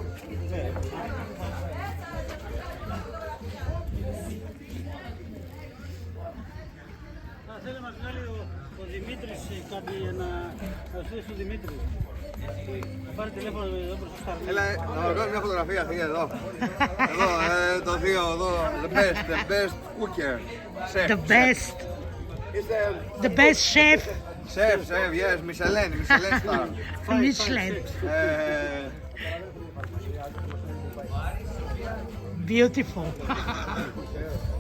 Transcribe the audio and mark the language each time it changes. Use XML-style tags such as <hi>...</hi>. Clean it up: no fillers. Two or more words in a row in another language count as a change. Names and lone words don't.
<el>Θέλει να μας βγάλει ο Δημήτρης κάτι να στείλει στον Δημήτρη. Θα πάρει τηλέφωνο εδώ προς το Σταρνί. Έλα, να μας βγάλει μια φωτογραφία, θεία, εδώ. Εδώ, το θείο, εδώ,</el> <en>the best cooker. Chef, The best.</en> <el>Είστε</el> <en>The best chef. chef, yes, Michelin star. Michelin. Beautiful.</en>